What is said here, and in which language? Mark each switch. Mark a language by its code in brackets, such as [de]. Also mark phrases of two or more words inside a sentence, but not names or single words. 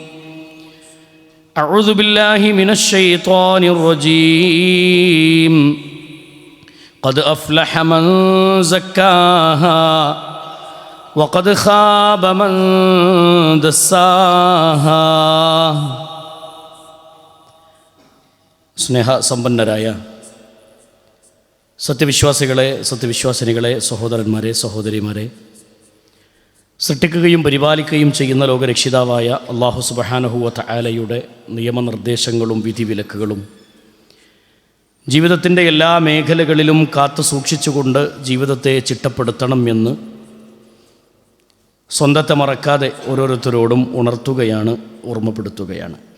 [ar] أعوذ بالله من الشيطان الرجيم قد أفلح من زكاها وقد خاب من [ml] دساها സ്നേഹ സമ്പന്നരായ സത്യവിശ്വാസികളെ സത്യവിശ്വാസിനികളെ സഹോദരന്മാരെ സഹോദരിമാരെ, സൃഷ്ടിക്കുകയും പരിപാലിക്കുകയും ചെയ്യുന്ന ലോകരക്ഷിതാവായ [ar] الله سبحانه وتعالى [ml] നിയമനിർദ്ദേശങ്ങളും വിധിവിലക്കുകളും ജീവിതത്തിൻ്റെ എല്ലാ മേഖലകളിലും കാത്തു സൂക്ഷിച്ചുകൊണ്ട് ജീവിതത്തെ ചിട്ടപ്പെടുത്തണം എന്ന് സ്വന്തത്തെ മറക്കാതെ ഓരോരുത്തരോടും ഉണർത്തുകയാണ്, ഓർമ്മപ്പെടുത്തുകയാണ്.